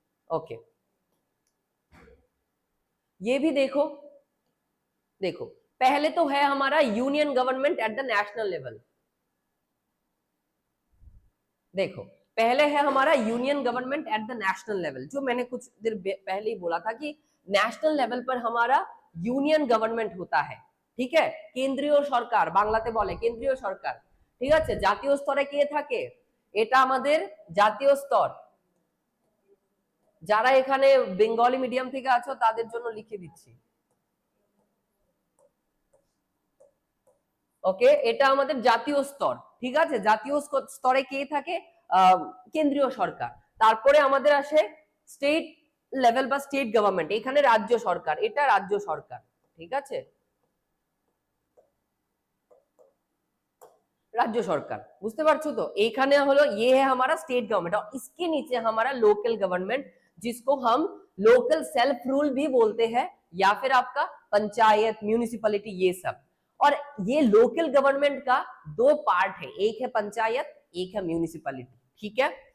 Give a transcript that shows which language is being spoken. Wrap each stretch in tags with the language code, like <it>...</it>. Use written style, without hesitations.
<hi>Okay, ये भी देखो, देखो पहले तो है हमारा union government</hi> <en>At the national level.</en> <hi>देखो, पहले है हमारा union government</hi> <en>at the national level,</en> <hi>जो मैंने कुछ देर पहले ही बोला था कि नेशनल लेवल पर हमारा यूनियन गवर्नमेंट होता है, ठीक है।</hi> <bn>केंद्रीय सरकार, বাংলাতে বলে কেন্দ্রীয় সরকার, ঠিক আছে। জাতীয় স্তরে কে থাকে, এটা আমাদের জাতীয় স্তর। যারা এখানে বেঙ্গলি মিডিয়াম থেকে আছো তাদের জন্য লিখে দিচ্ছি, ওকে। এটা আমাদের জাতীয় স্তর, ঠিক আছে। জাতীয় স্তরে কে থাকে, কেন্দ্রীয় সরকার। তারপরে আমাদের আসে স্টেট লেভেল বা স্টেট গভর্নমেন্ট, এখানে রাজ্য সরকার, এটা রাজ্য সরকার, ঠিক আছে, राज्य सरकार। বুঝতে পারছো তো, এইখানে হলো</bn> <hi>ये है हमारा स्टेट गवर्नमेंट, और इसके नीचे हमारा लोकल गवर्नमेंट, जिसको हम लोकल सेल्फ रूल भी बोलते हैं, या फिर आपका पंचायत, म्यूनिसिपैलिटी, ये सब। और ये लोकल गवर्नमेंट का दो पार्ट है, एक है पंचायत, एक है म्यूनिसिपैलिटी, ठीक है।</hi>